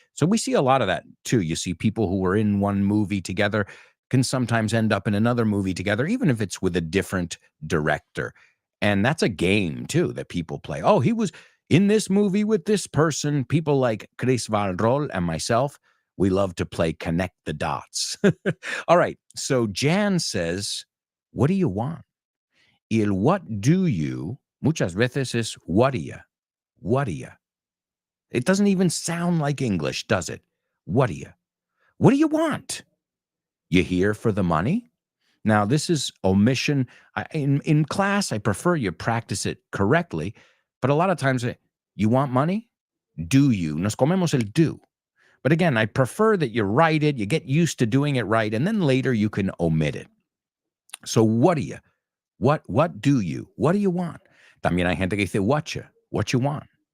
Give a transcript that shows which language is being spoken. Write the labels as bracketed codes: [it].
[en] So we see a lot of that too. You see people who were in one movie together can sometimes end up in another movie together, even if it's with a different director. And that's a game too that people play. Oh, he was in this movie with this person. People like Chris Valrol and myself, we love to play connect the dots. All right. So Jan says, what do you want? Y el what do you muchas veces es what do you? What do you? It doesn't even sound like English, does it? What do you? What do you want? You here for the money? Now, this is omission. In class, I prefer you practice it correctly, but a lot of times, you want money? Do you? Nos comemos el do. But again, I prefer that you write it, you get used to doing it right, and then later you can omit it. So, what do you? What do you? What do you want? También hay gente que dice [es] what you want.